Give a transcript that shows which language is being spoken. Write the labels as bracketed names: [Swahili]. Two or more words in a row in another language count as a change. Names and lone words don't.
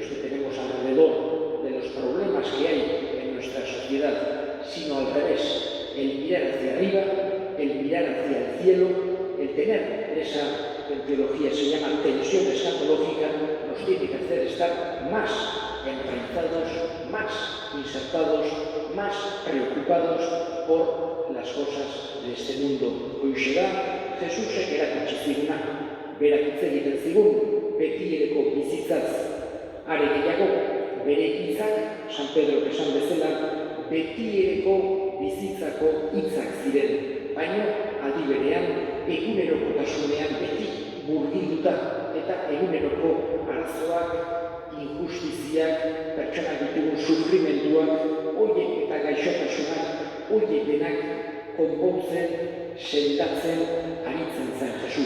[Spanish] que tenemos alrededor, de los problemas que hay en nuestra sociedad, sino al revés, el mirar hacia arriba, el mirar hacia el cielo, el tener esa, en teología se llama tensión escatológica, nos tiene que hacer estar más enraizados, más insertados, más preocupados por las cosas de este mundo. [Basque] Hoxera, Jesus erakutsi ziguna, berak hitz egiten zigun, betiereko bizitzaz. Are gehiago, bere hitzak, San Pedro esan bezala, betiereko bizitzako hitzak ziren. Baina, aldi berean, egunerokotasunean beti murgilduta eta eguneroko arazoak, injustiziak, pertsonak ditugun sufrimenduak, horiek eta gaixotasunak, horiek denak konpontzen, sendatzen, aritzen zen Jesus.